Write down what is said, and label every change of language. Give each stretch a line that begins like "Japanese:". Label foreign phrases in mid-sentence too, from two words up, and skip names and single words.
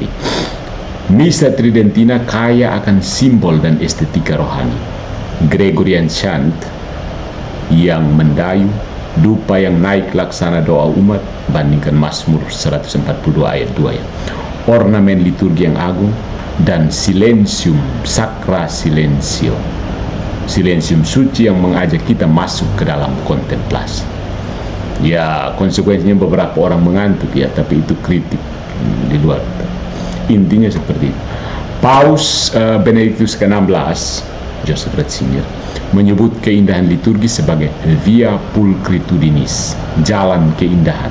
Indonesian: Misa Tridentina kaya akan simbol dan estetika rohani.
English: Gregorian chant
Indonesian: yang mendayu, dupa yang naik laksana doa umat, bandingkan Mazmur 142 ayat 2 ya. Ornamen liturgi yang agung, dan
Latin: silensium sacra silensio,
Indonesian: silensium suci yang mengajak kita masuk ke dalam kontemplasi. Ya, konsekuensinya beberapa orang mengantuk ya, tapi itu kritik di luar. Intinya seperti itu. Paus Benediktus ke-16, Joseph Ratzinger, menyebut keindahan liturgi sebagai
Latin: via pulcritudinis,
Indonesian: jalan keindahan.